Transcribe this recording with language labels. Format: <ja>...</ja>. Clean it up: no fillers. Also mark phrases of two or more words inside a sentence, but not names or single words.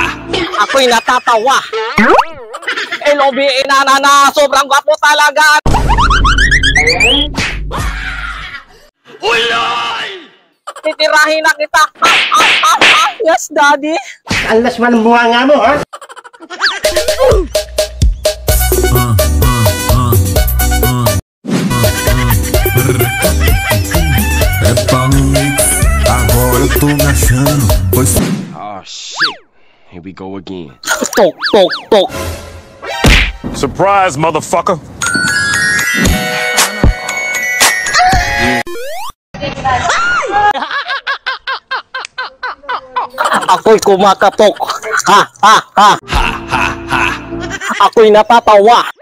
<tl>Ako'y natatawa. LOBE na sobrang gwapo talaga. Uloy! Titirahin na kita.</tl> <en>Yes, daddy.</en> <tl>Alas man ang bunga mo, ha?</tl> <pt>É pamix, agora eu tô me achando. Pois...</pt> <en>Oh shit, here we go again. Tok, tok, tok. Surprise, motherfucker.</en> <tl>Ako'y kumakatok. Ha, ha, ha. Ha, ha, ha. Ako'y natatawa.</tl>